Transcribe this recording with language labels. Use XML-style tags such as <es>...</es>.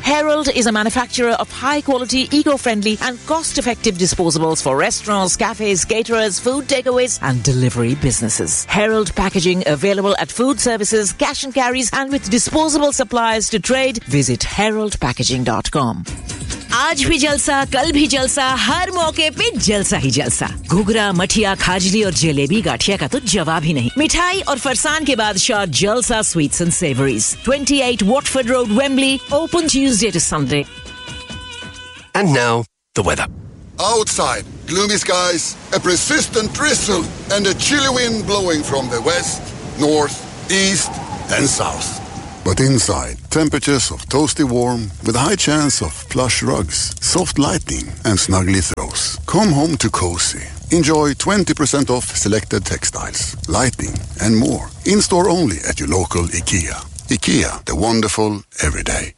<en>Herald is a manufacturer of high-quality, eco-friendly and cost-effective disposables for restaurants, cafes, caterers, food takeaways and delivery businesses. Herald Packaging, available at food services, cash and carries and with disposable suppliers to trade, visit heraldpackaging.com.</en> <hi>आज भी जलसा, कल भी जलसा, हर मौके पे जलसा ही जलसा. घुघरा, मठिया, खाजली और जलेबी गाठिया का तो जवाब ही नहीं. मिठाई और फरसान के बाद शॉर्ट जलसा sweets and savouries.</hi> <en>28 Watford Road, Wembley. Open Tuesday to Sunday. And now the weather. Outside gloomy skies, a persistent drizzle and a chilly wind blowing from the west, north, east and south. But inside, temperatures of toasty warm with high chance of plush rugs, soft lighting and snuggly throws. Come home to cozy. Enjoy 20% off selected textiles, lighting and more. In-store only at your local IKEA. IKEA, the wonderful everyday.</en>